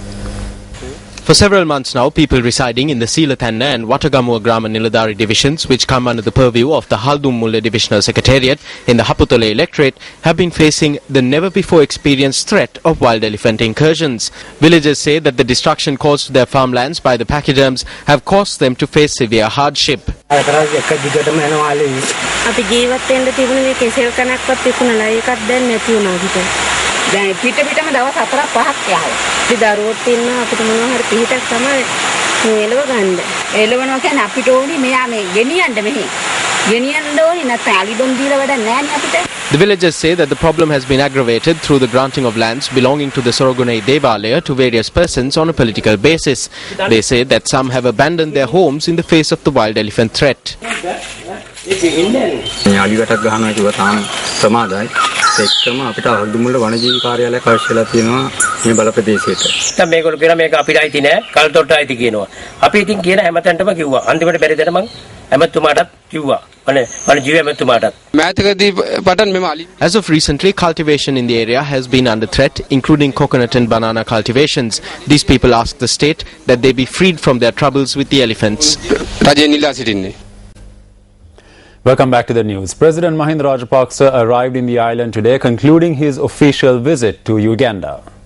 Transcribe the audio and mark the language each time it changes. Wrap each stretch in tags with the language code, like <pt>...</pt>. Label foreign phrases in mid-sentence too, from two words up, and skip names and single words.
<en>For several months now, people residing in the Seelathanna and Watagamuwa Grama Niladari divisions, which come under the purview of the Haldumulle Divisional Secretariat in the Haputale electorate, have been facing the never-before-experienced threat of wild elephant incursions. Villagers say that the destruction caused to their farmlands by the pachyderms have caused them to face severe hardship.</en> <si>දැන් පිටම දවස් 4ක් 5ක් යහලා. ඉතින් දරුවෝත් ඉන්නවා අපිට මොනවා හරි පිටක් තමයි එළව ගන්න. එළවනවා කියන්නේ අපිට ඕනි මෙයා මේ ගෙනියන්න මෙහි. ගෙනියන්න ඕනි නැත්නම් අලිබම් දීලා වැඩක් නැහැ නේ අපිට.</si> <en>The villagers say that the problem has been aggravated through the granting of lands belonging to the Sorogunai Devalaya to various persons on a political basis. They say that some have abandoned their homes in the face of the wild elephant threat.</en> <si>අලිවටක් ගහනවා කිව්වා තාම ප්‍රමාදයි. ඒකම අපිට අහුදුමුල්ල වනජීවි කාර්යාලයක් අවශ්‍යලා තියෙනවා මේ බල ප්‍රදේශයට. දැන් මේගොල්ලෝ කියනවා මේක අපිට අයිති නෑ කල්තොට අයිති කියනවා. අපි ඉතින් කියන හැමතැනටම කිව්වා. අන්තිමට බැරි දෙන මං හැමතුමාටත් කිව්වා. වනජීවි හැමතුමාටත්.</si> <en>As of recently, cultivation in the area has been under threat, including coconut and banana cultivations. These people ask the state that they be freed from their troubles with the elephants. Welcome back to the news. President Mahinda Rajapaksa arrived in the island today, concluding his official visit to Uganda.</en>